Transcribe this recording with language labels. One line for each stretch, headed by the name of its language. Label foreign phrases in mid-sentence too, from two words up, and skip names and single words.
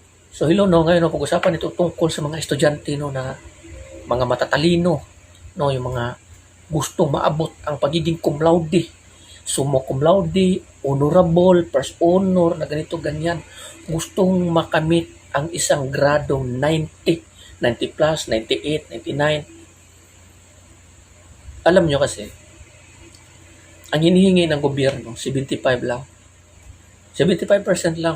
English: So hello
Filipino: no, ngayon no, pag-usapan ito tungkol sa mga estudyante no na mga matatalino no, yung mga gustong maabot ang pagiging
Latin: cum laude, summa cum laude,
Filipino: honorable,
English: first honor
Filipino: na ganito ganyan. Gustong makamit ang isang gradong 90, 90 plus, 98, 99. Alam nyo kasi, ang hinihingi ng gobyerno, 75 lang. 75% lang.